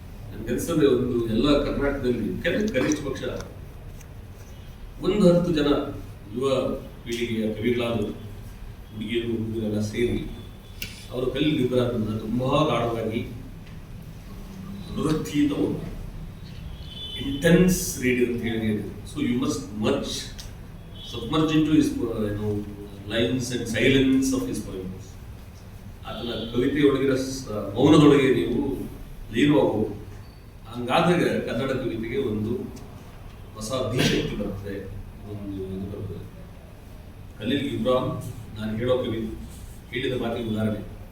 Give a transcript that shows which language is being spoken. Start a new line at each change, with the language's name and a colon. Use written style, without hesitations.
Kannada: ನನಗನ್ಸದೆ ಒಂದು ಎಲ್ಲ ಕರ್ನಾಟಕದಲ್ಲಿ ಕನಿಷ್ಠ ಪಕ್ಷ 10 ಜನ ಯುವ ಪೀಳಿಗೆಯ ಕವಿಗಳಾದರು, ಹುಡುಗಿಯರು ಹುಡುಗರೆಲ್ಲ ಸೇರಿ ಅವರು ಖಲೀಲ್ ಗಿಬ್ರಾನ್ನ ತುಂಬ ಗಾಢವಾಗಿ ಅನುರಕ್ತಿಯಿಂದ ಓದಿ
English: intense read
Kannada: ಅಂತ ಹೇಳಿ.
English: So you must submerge into his lines and silence of his poems.
Kannada: ಅದನ್ನ ಕವಿತೆಯೊಳಗಿರೋ ಮೌನದೊಳಗೆ ನೀವು ಲೀನವಾಗಬಹುದು. ಹಂಗಾದಾಗ ಕನ್ನಡ ಕವಿತೆಗೆ ಒಂದು ಹೊಸ ಅಧಿಶಕ್ತಿ ಬರ್ತದೆ, ಒಂದು ಇದು ಬರ್ತದೆ. ಖಲೀಲ್ ಗಿಬ್ರಾನ್ ನಾನು ಹೇಳೋ ಕವಿ ಹೇಳಿದ ಮಾತಿಗೆ ಉದಾಹರಣೆ.